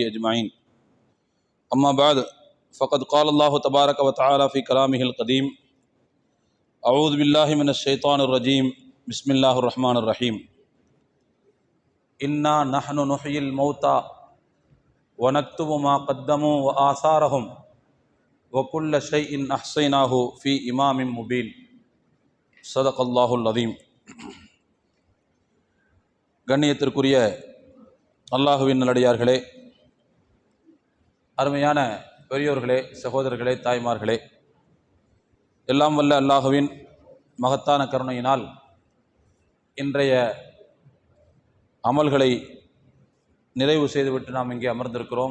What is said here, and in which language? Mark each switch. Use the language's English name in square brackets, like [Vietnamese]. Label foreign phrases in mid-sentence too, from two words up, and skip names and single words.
[Arabic] أجمعين أما بعد فقد قال الله تبارك وتعالى في كلامه القديم أعوذ بالله من الشيطان الرجيم بسم الله الرحمن الرحيم إنا نحن نحيي الموتى ونكتب ما قدموا وآثارهم وكل شيء أحصيناه في إمام مبين صدق الله العظيم. [Tamil] கண்ணியத்திற்குரிய அல்லாஹுவின் நல்லடியார்களே, அருமையான பெரியோர்களே, சகோதரர்களே, தாய்மார்களே, எல்லாம் வல்ல அல்லாஹுவின் மகத்தான கருணையினால் இன்றைய அமல்களை நிறைவு செய்துவிட்டு நாம் இங்கே அமர்ந்திருக்கிறோம்.